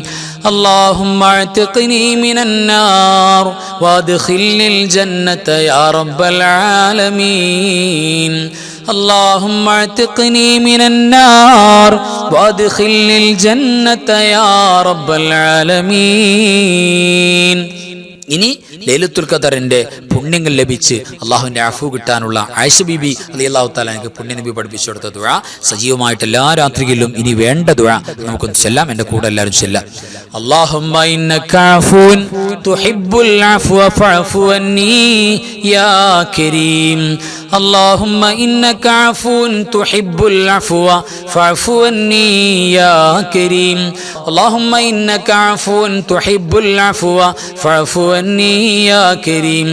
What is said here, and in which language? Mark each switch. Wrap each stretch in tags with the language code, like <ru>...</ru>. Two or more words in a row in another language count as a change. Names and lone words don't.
<ar>اللهم اعتقني من النار وادخلني الجنة يا رب العالمين. اللهم اعتقني من النار وادخلني الجنة يا رب العالمين.</ar> <ml>ഇനി ലൈലത്തുൽ ഖദറിന്റെ പുണ്യങ്ങൾ ലഭിച്ച് അള്ളാഹുവിന്റെ അഫു കിട്ടാനുള്ള ആയിഷ ബീബി</ml> <ar>رضي الله تعالى</ar> <ml>എനിക്ക് പുണ്യനബി പഠിപ്പിച്ചു കൊടുത്ത ദുആ സജീവമായിട്ട് എല്ലാ രാത്രികളിലും ഇനി വേണ്ട ദുആ നമുക്കൊന്ന് ചൊല്ലാം. എൻ്റെ കൂടെ എല്ലാവരും ചൊല്ലാം.</ml> <ar>اللهم إنك عفو تحب العفو فاعف عني يا كريم. اللهم إنك عفو تحب العفو فاعف عني يا كريم. اللهم إنك عفو تحب العفو فاعف عني يا كريم.</ar>